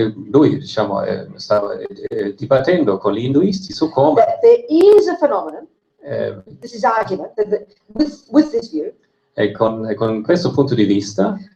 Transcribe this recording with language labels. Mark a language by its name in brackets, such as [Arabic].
[Italian] Lui, diciamo, stava dibattendo con gli induisti su come [English] That there is a phenomenon, this is argument, that with this view, [Italian] e con questo punto di vista